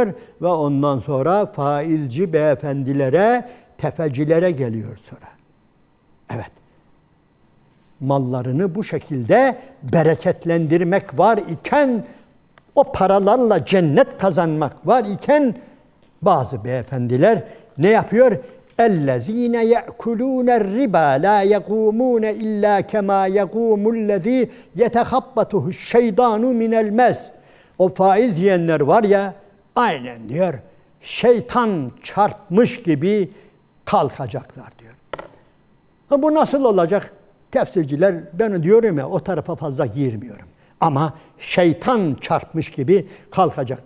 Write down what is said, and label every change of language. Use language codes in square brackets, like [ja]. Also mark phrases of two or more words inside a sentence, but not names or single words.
[tr] Ve ondan sonra faizci beyefendilere, tefecilere geliyor sonra. Evet, mallarını bu şekilde bereketlendirmek var iken, o paralarla cennet kazanmak var iken, bazı beyefendiler ne yapıyor? [ar] اَلَّذ۪ينَ يَأْكُلُونَ الرِّبَا لَا يَقُومُونَ اِلَّا كَمَا يَقُومُ الَّذ۪ي يَتَخَبَّتُهُ الشَّيْطَانُ مِنَ الْمَسِ. [tr] O faiz yiyenler var ya, aynen diyor, şeytan çarpmış gibi kalkacaklar diyor. Bu nasıl olacak? Tefsirciler, ben diyorum ya, o tarafa fazla girmiyorum. Ama şeytan çarpmış gibi kalkacaklar.